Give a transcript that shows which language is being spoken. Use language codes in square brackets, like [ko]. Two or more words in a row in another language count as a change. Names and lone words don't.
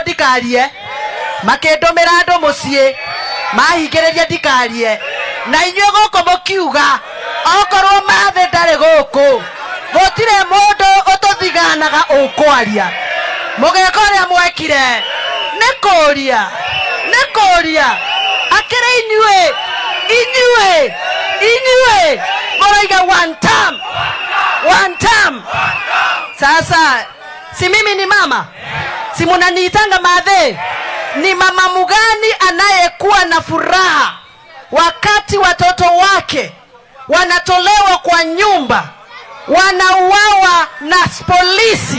[ki] ndikarie makindumira andu mucii mahingiriria ndikarie na inyue guku mukiuga okorwo mathe ndari guku gutire mundu ututhiganaga ukwaria mugeka uria mwekire nikuria akire inyue muraiga [en] one time. [sw] Sasa si mimi ni mama, si munaniitanga mathe? Ni mama mugani anayekuwa na furaha wakati watoto wake wanatolewa kwa nyumba, wanauawa na polisi?